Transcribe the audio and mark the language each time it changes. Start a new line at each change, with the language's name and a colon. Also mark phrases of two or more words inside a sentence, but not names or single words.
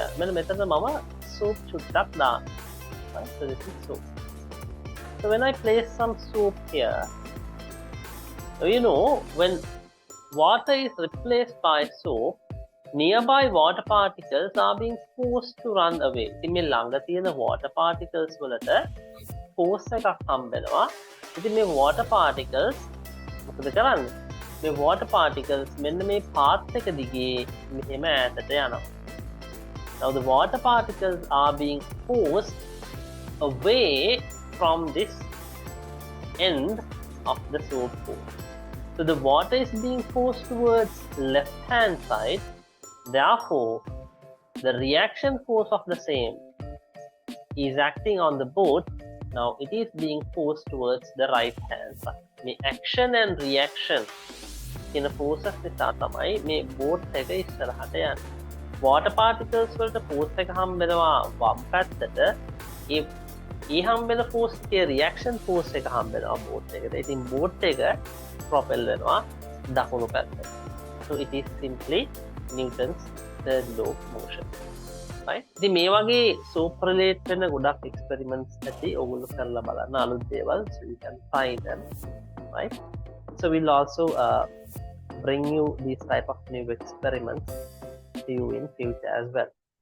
English: Soap chuttak down. Right? So this is soap. So when I place some soap here, you know, when water is replaced by soap, nearby water particles are being forced to run away.
Sinhala: ඉතින් මේ ළඟ තියෙන
English: water particles
Sinhala: වලට force එකක් හම්බෙනවා. ඉතින් මේ
English: water particles
Sinhala: මොකද කරන්නේ? මේ
English: water particles
Sinhala: මෙන්න මේ path එක දිගේ මෙහෙම ඈතට යනවා.
English: Now the water particles are being forced away from this end of the soap boat. So the water is being forced towards left hand side. Therefore, the reaction force of the same is acting on the boat. Now it is being forced towards the right hand side. The action and reaction in a process
Sinhala: නිසා තමයි මේ boat එක ඉස්සරහට යන්නේ.
English: Water particles
Sinhala: වලට force එක හම්බෙනවා වම් පැත්තට. ඒ හම්බෙන force එකේ
English: reaction force
Sinhala: එක හම්බෙනවා boat එකට. ඉතින් boat එක propel වෙනවා දකුණු පැත්තට.
English: So it is simply Newton's third law of motion. right?
Sinhala: ඉතින් මේ වගේ
English: soap relate
Sinhala: වෙන ගොඩක් එක්ස්පෙරිමන්ට්ස් ඇති ඔයගොල්ලෝ කරලා බලන්න අලුත් දේවල්,
English: so you can try them, right? So we'll also bring you these type of new experiments to you in future as well.